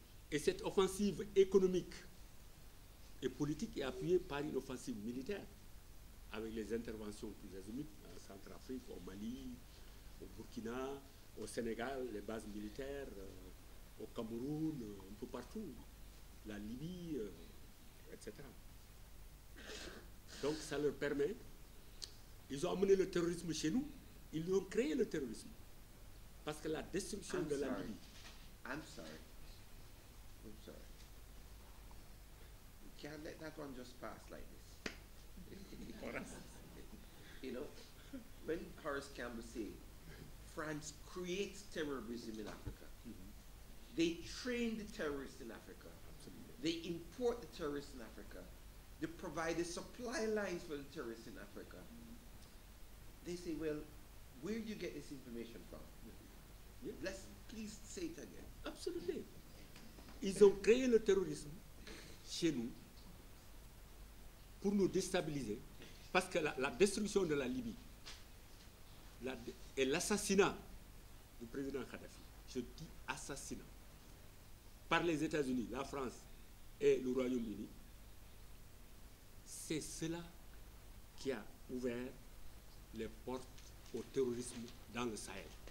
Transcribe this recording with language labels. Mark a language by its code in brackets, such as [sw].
[fr] Et cette offensive économique et politique est appuyée par une offensive militaire, avec les interventions tous azimuts, en Centrafrique, au Mali, au Burkina, au Sénégal, les bases militaires, au Cameroun, un peu partout, la Libye, etc. Donc ça leur permet, ils ont amené le terrorisme chez nous, ils ont créé le terrorisme. Parce que la destruction de la Libye, [en] I'm sorry. I'm sorry. You can't let that one just pass like this. You know, when Horace Campbell say France creates terrorism in Africa, they train the terrorists in Africa. Absolutely. They import the terrorists in Africa. They provide the supply lines for the terrorists in Africa. They say, well, where do you get this information from? Yeah. Let's please say it again. [fr] Absolument. Ils ont créé le terrorisme chez nous pour nous déstabiliser, parce que la destruction de la Libye et l'assassinat du président Kadhafi, je dis assassinat, par les États-Unis, la France et le Royaume-Uni, c'est cela qui a ouvert les portes au terrorisme dans le Sahel.